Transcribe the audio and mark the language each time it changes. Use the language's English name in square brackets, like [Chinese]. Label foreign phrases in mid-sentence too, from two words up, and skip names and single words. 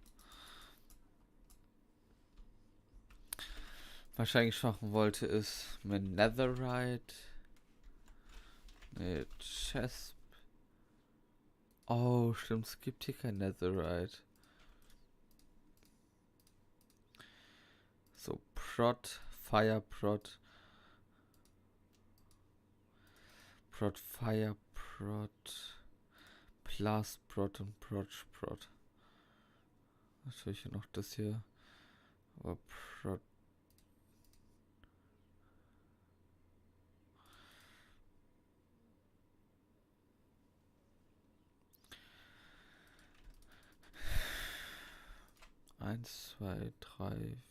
[German] Wahrscheinlich machen wollte, ist mit Netherite. Nee, Chest. Oh, stimmt, es gibt hier kein Netherite. So, Prot, Fire Prot. Prot, Fire Prot. Blast Prot und Prot Prot. Natürlich noch das hier. Aber Prot. Eins, zwei, drei.